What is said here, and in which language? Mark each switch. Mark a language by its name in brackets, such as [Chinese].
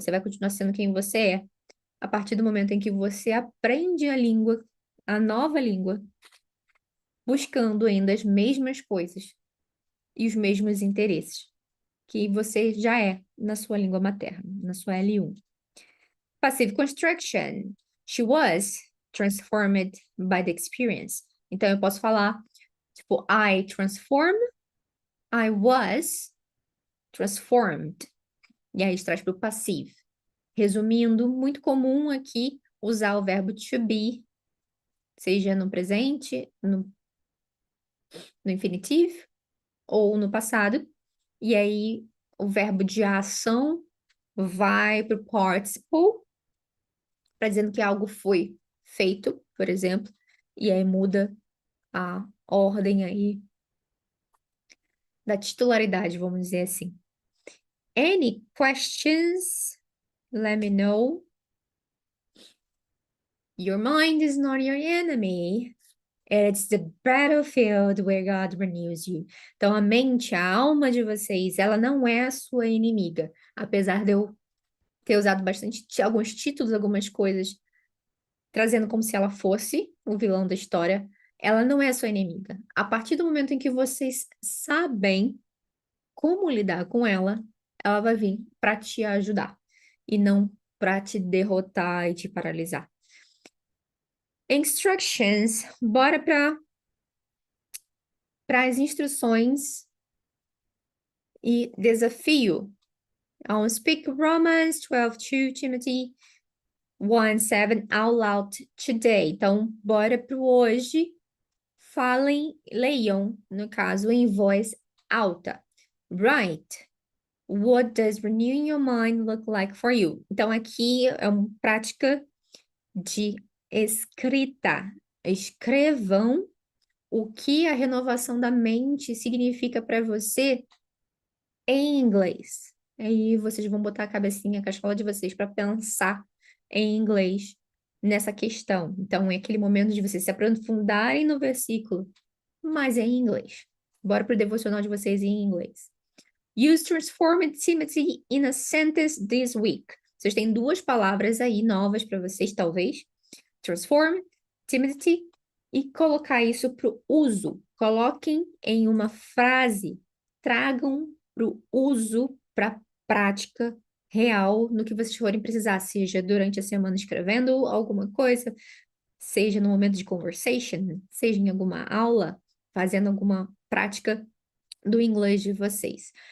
[Portuguese] Você vai continuar sendo quem você é a partir do momento em que você aprende a língua, a nova língua, buscando ainda as mesmas coisas e os mesmos interesses que você já é na sua língua materna, na sua L1. [English] Passive construction. She was transformed by the experience. [Portuguese] Então, eu posso falar, tipo, [English] I transform, I was transformed. [Portuguese] E aí, a gente traz para o passive. Resumindo, muito comum aqui usar o verbo to be, seja no presente, no infinitivo ou no passado. E aí, o verbo de ação vai para o participle, para dizendo que algo foi feito, por exemplo, e aí muda a ordem aí da titularidade, vamos dizer assim. [English] Any questions? Let me know. Your mind is not your enemy. It's the battlefield where God renews you. [Portuguese] Então, a mente, a alma de vocês, ela não é a sua inimiga. Apesar de eu ter usado bastante alguns títulos, algumas coisas, trazendo como se ela fosse o vilão da história, ela não é a sua inimiga. A partir do momento em que vocês sabem como lidar com ela, ela vai vir para te ajudar e não para te derrotar e te paralisar. Instructions, bora para as instruções e desafio. [English] Speak Romans 12:2, Timothy 1:7 out loud today. [Portuguese] Então, bora para o hoje. Falem, leiam, no caso, em voz alta. [English] Write. What does renewing your mind look like for you? [Portuguese] Então, aqui é uma prática de escrita. Escrevam o que a renovação da mente significa para você em inglês. Aí vocês vão botar a cabecinha, a cascola de vocês para pensar em inglês nessa questão. Então, é aquele momento de vocês se aprofundarem no versículo, mas é em inglês. Bora pro devocional de vocês em inglês. [English] Use transformed Timothy in a sentence this week. [Portuguese] Vocês têm duas palavras aí novas para vocês, talvez. Transform, Timothy, e colocar isso para o uso. Coloquem em uma frase. Tragam para o uso, para a prática real no que vocês forem precisar, seja durante a semana escrevendo alguma coisa, seja no momento de conversation, seja em alguma aula, fazendo alguma prática do inglês de vocês.